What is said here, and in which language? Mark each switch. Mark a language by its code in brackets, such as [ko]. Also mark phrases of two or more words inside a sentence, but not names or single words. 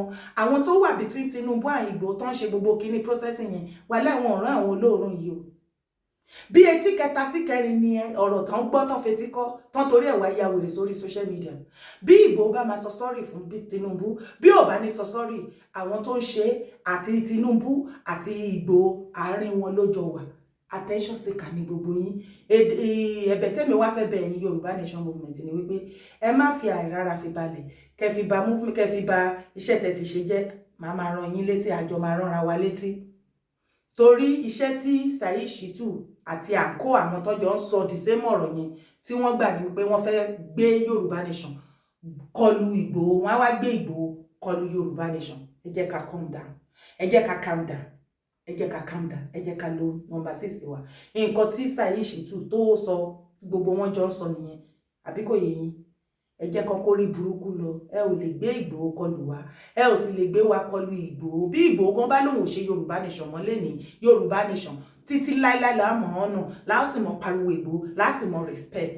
[yo] Àwọn tó wà between Tinubu àti Ìgbòho tó ń ṣe gbogbo kíní processing yẹn wà láwọn ọ̀ràn àwọn olóòórùn yìí o. Bí etí kẹta sí kẹrin ni ọ̀rọ̀ tán gbọ́ tán fetí kọ́ tán torí ẹ̀wà ya wèrè sórí [en] social media. [yo] Bí Ìgbòho bá máa sọ sọ́rì fún Tinubu, bí ò bá ní sọ sọ́rì, àwọn tó ń ṣe àti Tinubu àti Ìgbòho àárín wọn ló jọ wà. [en] Attention seeker [yo] ni gbogbo yín. Ẹ̀bẹ̀ tẹ́mi wá fẹ́ bẹ̀ yín Yorùbá Nation movement ni wípé ẹ má fi àìrára fi balẹ̀, kẹfì bà movement, kẹfì bà iṣẹ́ tẹ́ ti ṣe jẹ́. Màá rán yín létí, àjọ máa ránra wa létí. Torí iṣẹ́ tí Saheed Shittu àti àǹkó àwọn tọ́jọ́ ń sọ [en] the same [yo] ọ̀rọ̀ yẹn tí wọ́n gbà ní wípé wọ́n fẹ́ gbé Yorùbá Nation kọlu Ìgbòho, wọ́n á wá gbé Ìgbòho kọlu Yorùbá Nation. Ẹ jẹ́ ká [en] calm down, [yo] ẹ jẹ́ ká [en] calm down, [yo] ẹ jẹ́ ká [en] calm down, [yo] ẹ jẹ́ ká lo number 6 wa. Nǹkan tí Saheed Shittu tó sọ gbogbo wọn jọ ń sọ nìyẹn, àbí kò yé yín? Ẹ jẹ́ kan kó rí burúkú lọ. Ẹ ò lè gbé Ìgbòho kọlù wa, ẹ ò sì lè gbé wa kọlù Ìgbòho. Bí Ìgbòho gan bá lóun ò ṣe Yorùbá Nation mọ́ lẹ́ni Yorùbá Nation títí láíláí là mọ̀ ọ́nà, là ó sì mọ̀ pariwo Ìgbòho, là á sì mọ̀ respect.